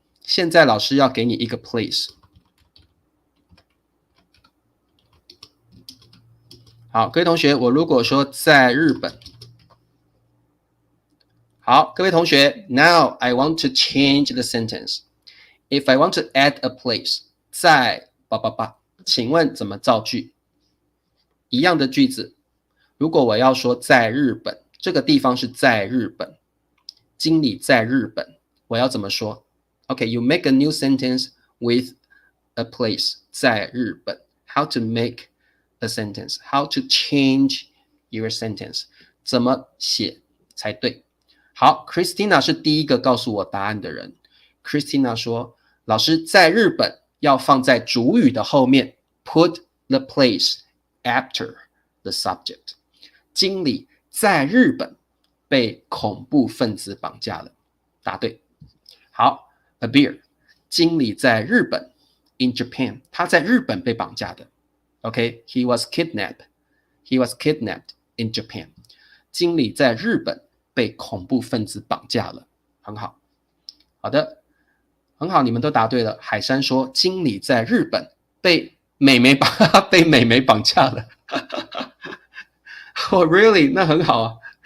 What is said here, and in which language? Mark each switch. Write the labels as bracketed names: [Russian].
[Chinese] 现在老师要给你一个 place。好，各位同学，我如果说在日本，好，各位同学 ， [English] Now I want to change the sentence. If I want to add a place， [Chinese] 在请问怎么造句？一样的句子，如果我要说在日本，这个地方是在日本，经理在日本，我要怎么说？ [English] Okay, you make a new sentence with a place [Chinese] 在日本 [English] How to make a sentence? How to change your sentence? [Chinese] 怎么写才对？好 ，Christina 是第一个告诉我答案的人。Christina 说：“老师，在日本要放在主语的后面 ， [English] put the place after the subject。 [Chinese] 经理在日本被恐怖分子绑架了。” 答对。好 ，Abir， 经理在日本 ， [English] in Japan， [Chinese] 他在日本被绑架的。 [English] OK，he was kidnapped. He was kidnapped in Japan. [Chinese] 经理在日本被恐怖分子绑架了，很好。好的，很好，你们都答对了。海山说，经理在日本被美眉绑架了。 [English] Oh, really？ [Chinese] 那很好啊。